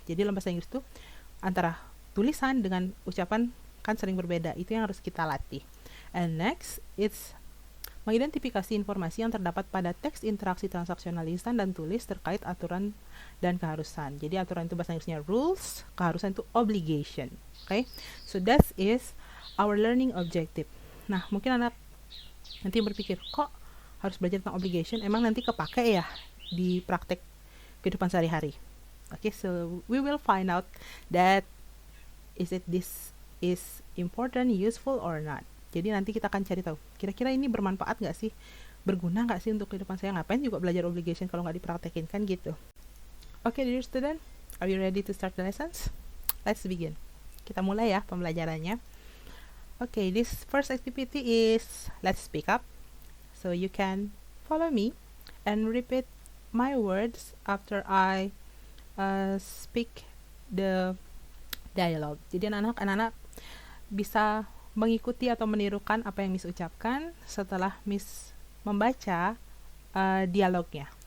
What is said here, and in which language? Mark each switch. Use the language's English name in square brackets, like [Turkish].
[Indonesian] Jadi dalam bahasa Inggris itu antara tulisan dengan ucapan kan sering berbeda. Itu yang harus kita latih. [English] And next, it's [Indonesian] mengidentifikasi informasi yang terdapat pada teks interaksi transaksional lisan dan tulis terkait aturan dan keharusan. Jadi aturan itu bahasa Inggrisnya rules, keharusan itu obligation. [English] Okay? So that is our learning objective. [Indonesian] Nah, mungkin anak nanti berpikir, kok harus belajar tentang obligation? Emang nanti kepake ya di praktek kehidupan sehari-hari? [English] Okay, so we will find out that this is important, useful or not. [Indonesian] Jadi nanti kita akan cari tahu, kira-kira ini bermanfaat nggak sih? Berguna nggak sih untuk kehidupan saya? Ngapain juga belajar obligation kalau nggak dipraktekin, kan gitu. [English] Okay, dear student, are you ready to start the lessons? Let's begin. [Indonesian] Kita mulai ya pembelajarannya. [English] Okay, this first activity is let's speak up. So you can follow me and repeat my words after I speak the dialogue. [Indonesian] Jadi anak-anak bisa mengikuti atau menirukan apa yang Miss ucapkan setelah Miss membaca dialognya.